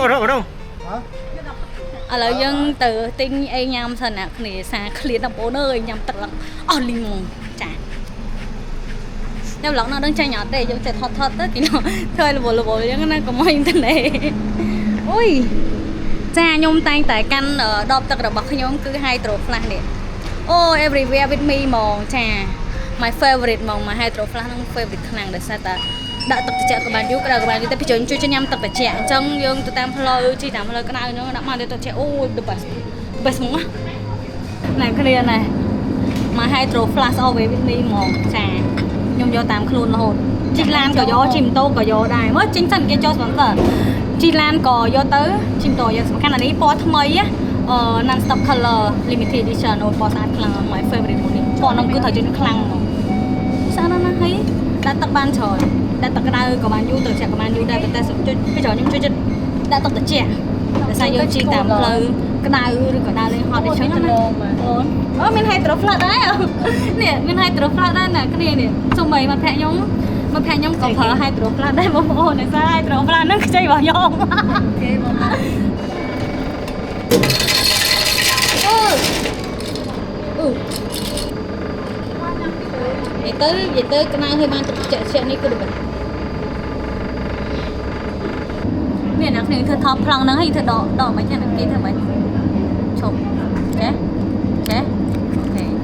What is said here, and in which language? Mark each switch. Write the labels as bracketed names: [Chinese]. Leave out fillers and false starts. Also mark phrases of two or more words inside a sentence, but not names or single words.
[Khmer] ឥឡូវយើងទៅទិញអីញ៉ាំសិនណាគ្នាសាឃ្លាតបងប្អូនអើយញ៉ាំទឹកឡើងអស់លីងហ្មងចាតែឡងនៅដឹងចាញ់អត់ទេយើងចេះថតទៅគេធ្វើរវល់អញ្ចឹងណាកុំឲ្យទៅណែអូយចាខ្ញុំតែងតែកាន់ដបទឹករបស់ខ្ញុំគឺ Hydro Flash នេះអូ [English] everywhere with me [Khmer] ហ្មងចា [English] my favorite [Khmer] ហ្មង my Hydro Flash ហ្នឹង favorite ខ្លាំងដោយសារតែដាក់ទឹកត្រជាក់ក៏បានយូរក្តៅក៏បានយូរតែពីជួយញ៉ាំទឹកត្រជាក់អញ្ចឹងយើងទៅតាមផ្លូវជិះតាមផ្លូវក្តៅហ្នឹងដាក់មកទឹកត្រជាក់អូយ [English] the best [Khmer] ហ្មងណាគ្នាណា [English] my Hydro Flash always with me [Khmer] ហ្មងចាខ្ញុំយកតាមខ្លួនរហូតជីឡានក៏យកជីម៉ូតូក៏ យកដែរមើលចេញសិនគេចូល sponsor ជីឡានក៏យកទៅជីម៉ូតូយកសំខាន់អានេះពណ៌ថ្មី [English] non stop color limited edition [Khmer] អូពណ៌ស្អាត ខ្លាំង [English] my favorite [Khmer] មួយនេះពណ៌ហ្នឹងគឺត្រូវជិះខ្លាំងហ្មងស្អាតណាស់ណាហើយដាក់ទឹកបានច្រើនដាក់ទឹកក្តៅក៏បានយូរត្រជាក់ក៏បានយូរដែរប៉ុន្តែជួយពីច្រើនខ្ញុំជួយចិត្តដាក់ទឹកត្រជាក់ដោយសារយើងជិះតាមផ្លូវក្តៅឬក៏ដើរលេងហត់អីចឹងណាអូមាន hydro flat ដែរនេះមាន hydro flat ដែរណាគ្នានេះសូម្បីមកភ័ក្រខ្ញុំក៏ប្រើ hydro flat ដែរបងប្អូនដោយសារ hydro flat ហ្នឹងខ្ចីរបស់ខ្ញុំគេបងនិយា យទៅក្តៅឲ្យបានទឹកចាក់នេះគឺដូចមានអ្នកគ្នាធ្វើថតប្លង់ហ្នឹងហើយធ្វើដកមិនចឹងគេធ្វើមិនឈប់ចេះអូខេ